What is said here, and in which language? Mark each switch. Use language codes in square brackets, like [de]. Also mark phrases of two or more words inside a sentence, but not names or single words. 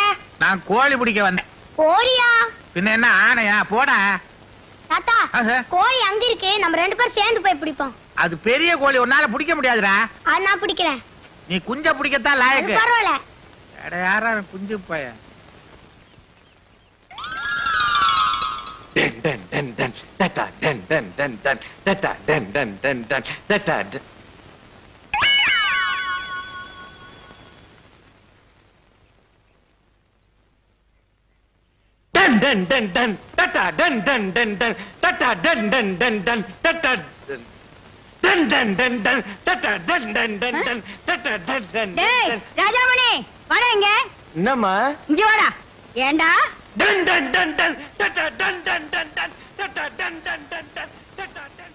[ta] நான் கோழி பிடிக்க வந்தேன். கோழியா? பின்ன என்ன ஆனையா? போடா. தாத்தா கோழி அங்க இருக்கு, நம்ம ரெண்டு பேரும் சேர்ந்து போய் பிடிப்போம். அது பெரிய கோழி, உன்னால பிடிக்க முடியாதுடா. அது நான் பிடிக்கிறேன். நீ குஞ்ச பிடிக்கத்தான் லாயக்கு. பரவாயில்ல. யாரா குஞ்சு பைய? Den den den den data den den den den data den den den den data den den den den data den den den den data den den den den data den den den den data den den den den data den den டேய் ராஜாமணி வர இங்க. என்னம்மா? இங்க வாடா. ஏண்டா? Den den den den data den den den den data den den den den data den